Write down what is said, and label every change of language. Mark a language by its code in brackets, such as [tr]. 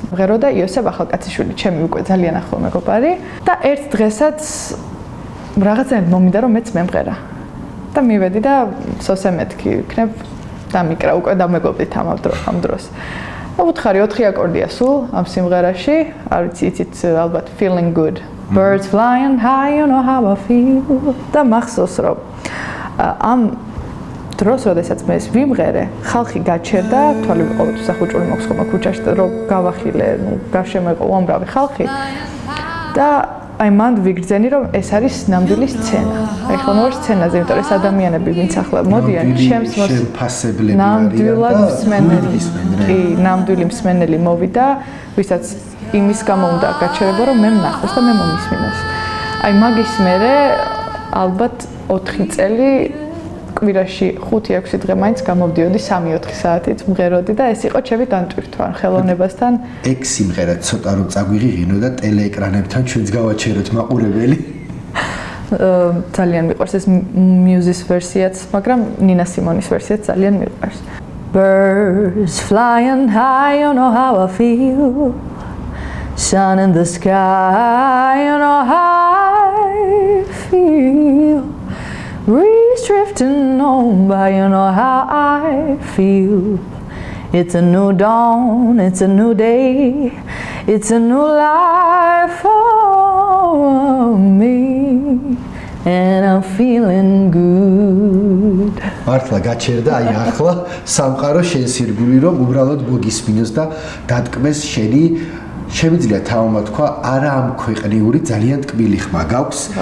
[ka] მღერო და იოსებ ახალკაციშვილი, ჩემი უკვე ძალიან ახლო მეგობარი და ერთ დღესაც რაღაცა მომინდა რომ მეც მემღერა. და მივედი და სოსე მეთქი ვიქნებ დამიკრა უკვე დამეგობრდით ამ დროს. და უთხარი 4 აკორდია სულ ამ სიმღერაში, არ ვიცი იცით ალბათ [en] feeling good. Birds flying high, you know how I feel. [ka] და მახსოვს რომ ამ დროს, როდესაც მე ეს ვიმღერე, ხალხი გაჩერდა, თვალი ყოველთვის ახუჭული მაქვს ხოლმე ქუჩაში და რომ გავახილე, გარშემო იყო უამრავი ხალხი. და აი მანდ ვიგრძენი რომ ეს არის ნამდვილი სცენა. აი ხოლმე ვარ სცენაზე, იმიტომ რომ ეს ადამიანები ვინც ახლა მოდიან, ჩემს შემფასებლები ნამდვილად მსმენელი. კი, ნამდვილი მსმენელი მოვიდა, ვისაც იმის გამო უნდა გაჩერება, რომ მე ვნახოს და მე მომისმინოს. აი მაგის მერე ალბათ 4 წელი კვირაში 5-6 დღე მაინც გამოვდიოდი 3-4 საათით მღეროდი და ეს იყო ჩემი განტვირთვა ხელოვნებასთან. 6 სიმღერა ცოტა რომ წაგვიღიღინო და ტელეეკრანებთან ჩვენც გავაჩეროთ მაყურებელი. ძალიან მიყვარს ეს მიუზის ვერსიაც, მაგრამ ნინა სიმონის ვერსიაც ძალიან მიყვარს. [en] Birds flying high, you know how I feel. Sun in the sky, you know how I feel. Breeze drifting on by, you know how I feel. It's a new dawn, it's a new day, it's a new life for me, and I'm feeling good. [ka] მართლა გაჩერდა აი ახლა სამყარო შენს ირგვლივ რომ უბრალოდ მოგისმინოს და დატკბეს შენი შემიძლია თავმა თქვა, არა ამ ქვეყნიური ძალიან ტკბილი ხმა გაქვს.